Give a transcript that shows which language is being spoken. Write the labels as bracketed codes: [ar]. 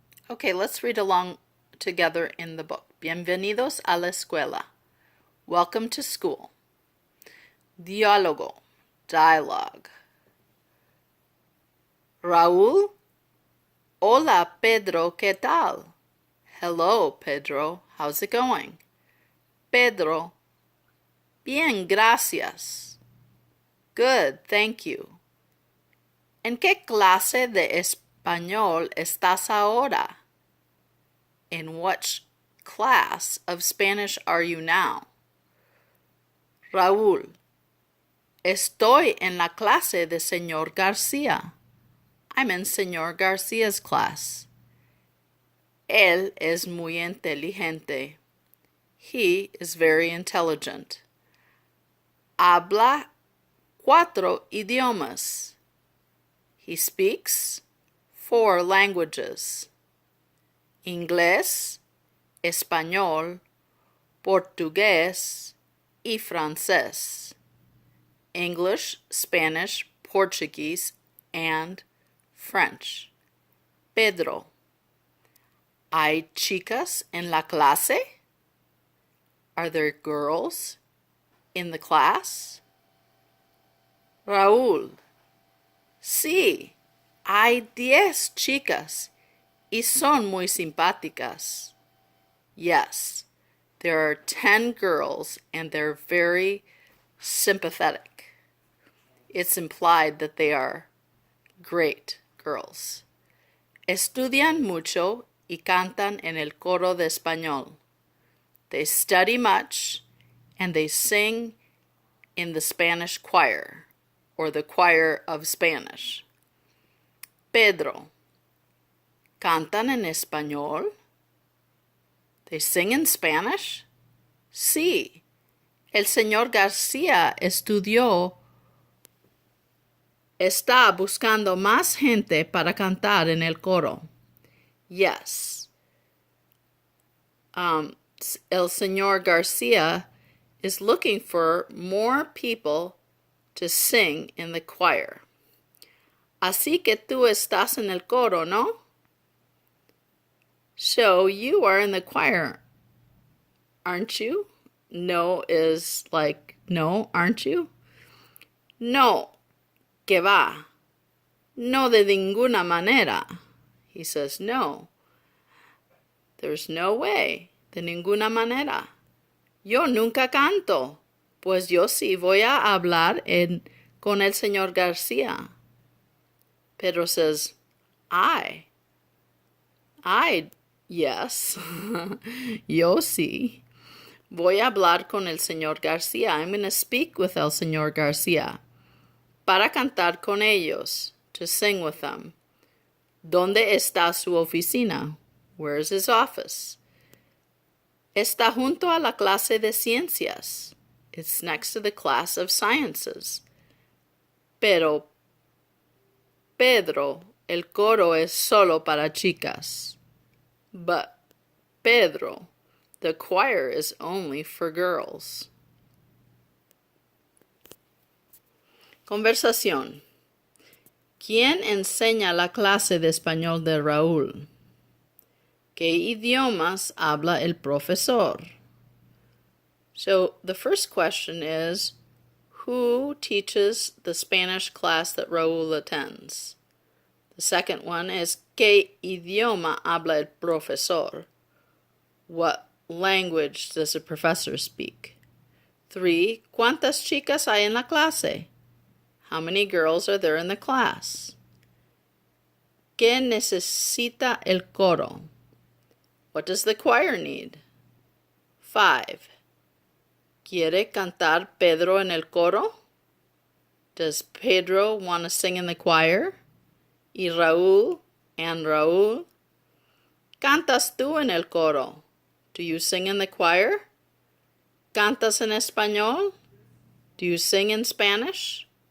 [en] Okay, let's read along together in the book. [es] Bienvenidos a la escuela. [en] Welcome to school. Diálogo, dialogue. [es] Raúl, hola Pedro, ¿qué tal? [en] Hello, Pedro, how's it going? [es] Pedro, bien, gracias. [en] Good, thank you. [es] ¿En qué clase de español estás ahora? [en] In what class of Spanish are you now? [es] Raúl, estoy en la clase de Señor García. [en] I'm in Señor García's class. [es] Él es muy inteligente. [en] He is very intelligent. [es] Habla 4 idiomas. [en] He speaks 4 languages. [es] Inglés, español, portugués y francés. [en] English, Spanish, Portuguese, and French. [es] Pedro, ¿hay chicas en la clase? [en] Are there girls in the class? [es] Raúl, sí, hay 10 chicas y son muy simpáticas. [en] Yes, there are 10 girls and they're very sympathetic. It's implied that they are great girls. [es] Estudian mucho y cantan en el coro de español. [en] They study much and they sing in the Spanish choir, or the choir of Spanish. [es] Pedro, ¿cantan en español? [en] They sing in Spanish? [es] Sí. El señor García está buscando más gente para cantar en el coro. [en] Yes. El señor García is looking for more people to sing in the choir. [es] Así que tú estás en el coro, ¿no? [en] So you are in the choir, aren't you? No is like, no, aren't you? [es] No, que va. No de ninguna manera. [en] He says, no. There's no way. [es] De ninguna manera. Yo nunca canto. Pues yo sí voy a hablar con el señor García. [en] Pedro says, yes. [es] Yo sí. Voy a hablar con el señor García. [en] I'm going to speak with el señor García. [es] Para cantar con ellos. [en] To sing with them. [es] ¿Dónde está su oficina? [en] Where is his office? [es] Está junto a la clase de ciencias. [en] It's next to the class of sciences. [es] Pero, Pedro, el coro es solo para chicas. [en] But, Pedro, the choir is only for girls. [es] Conversación. ¿Quién enseña la clase de español de Raúl? ¿Qué idiomas habla el profesor? [en] So the first question is, who teaches the Spanish class that Raúl attends? The second one is, [es] ¿qué idioma habla el profesor? [en] What language does the professor speak? 3. [es] ¿Cuántas chicas hay en la clase? [en] How many girls are there in the class? [es] ¿Qué necesita el coro? [en] What does the choir need? 5. [es] ¿Quiere cantar Pedro en el coro? [en] Does Pedro want to sing in the choir? [es] Y Raúl and Raúl? ¿Cantas tú en el coro? [en] Do you sing in the choir? [es] ¿Cantas en español? [en] Do you sing in Spanish?